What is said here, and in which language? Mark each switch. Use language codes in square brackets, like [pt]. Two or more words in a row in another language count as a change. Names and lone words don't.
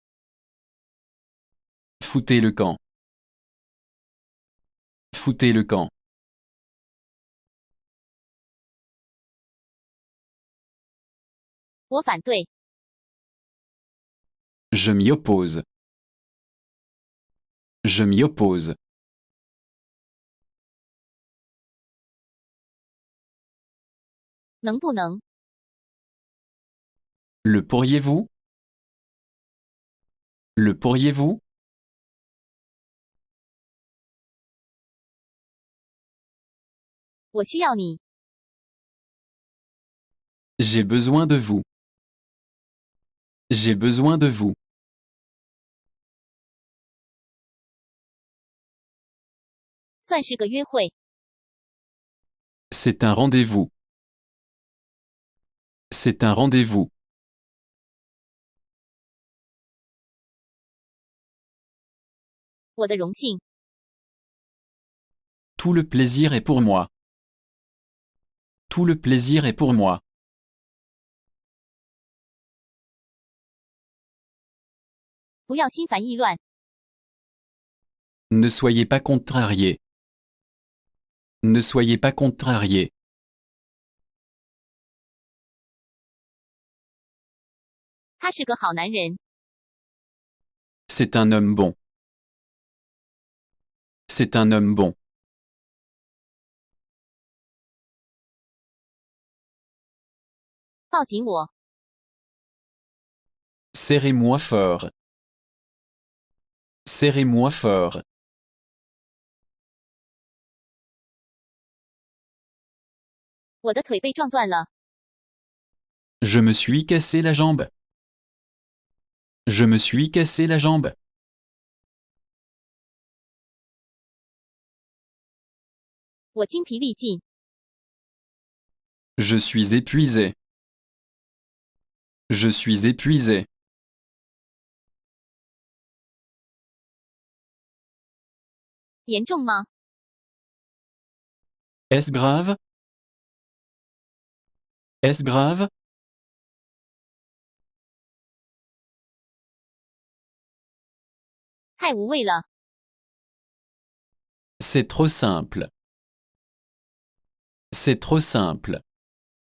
[fr] Foutez le camp. Foutez le camp. [zh] 我反对。 [fr] Je m'y oppose. Je m'y oppose. [zh] 能不能？ [fr] Le pourriez-vous? Le pourriez-vous? [zh] 我需要你。 [fr] J'ai besoin de vous. J'ai besoin de vous. [zh] 算是个约会。 [fr] C'est un rendez-vous. C'est un rendez-vous. [zh] 我的荣幸。 [fr] Tout le plaisir est pour moi. Tout le plaisir est pour moi. [zh] 不要心烦意乱。 [fr] Ne soyez pas contrariés. Ne soyez pas contrariés. [zh] 他是个好男人。 [fr] C'est un homme bon. C'est un homme bon. [zh] 抱紧我。 [fr] Serrez-moi fort. Serrez-moi fort. [zh] 我的腿被撞断了。 [fr] Je me suis cassé la jambe. Je me suis cassé la jambe. [zh] 我精疲力尽。 [fr] Je suis épuisé. Je suis épuisé. [zh] 严重吗？ [fr] Est-ce grave? Est-ce grave? [zh] 太无谓了。 [fr] C'est trop simple. C'est trop simple.